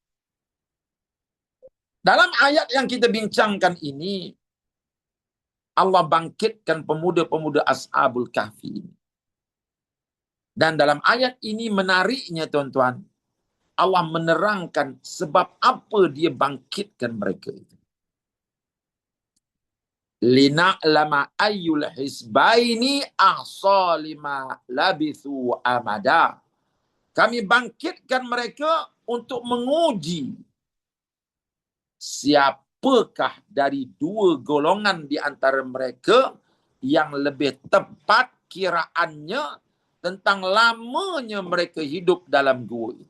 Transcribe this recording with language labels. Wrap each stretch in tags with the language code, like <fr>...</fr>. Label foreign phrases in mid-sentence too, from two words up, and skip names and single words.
<ms>Dalam ayat yang kita bincangkan ini, Allah bangkitkan pemuda-pemuda Ashabul Kahfi. Dan dalam ayat ini menariknya tuan-tuan, Allah menerangkan sebab apa dia bangkitkan mereka itu.</ms> <ar>لنعلم أي الحزبين أحصى لما لبثوا أمدا.</ar> <ms>Kami bangkitkan mereka untuk menguji siapakah dari dua golongan di antara mereka yang lebih tepat kiraannya tentang lamanya mereka hidup dalam gua itu.</ms>